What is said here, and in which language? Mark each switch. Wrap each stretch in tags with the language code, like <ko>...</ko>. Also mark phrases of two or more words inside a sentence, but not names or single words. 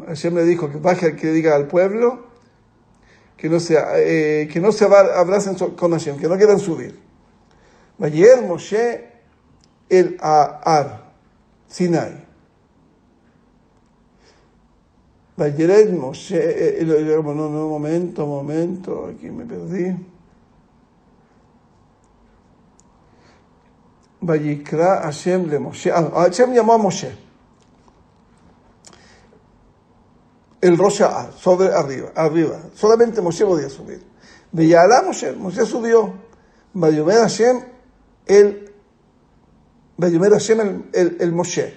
<es>Hashem le dijo que baje, que diga al pueblo que no se abracen con Hashem, que no quieran subir.</es> <he>וירד משה אל הר סיני. וירד משה,</he> <es>momento, aquí me perdí.</es> <he>ויקרא השם למשה.</he> <es>Hashem llamó a Moshe.</es> <he>אל ראש ההר,</he> <es>sobre arriba. Solamente Moshe podía subir. Veyalá Moshe subió.</es> <he>ויאמר השם אל משה.</he>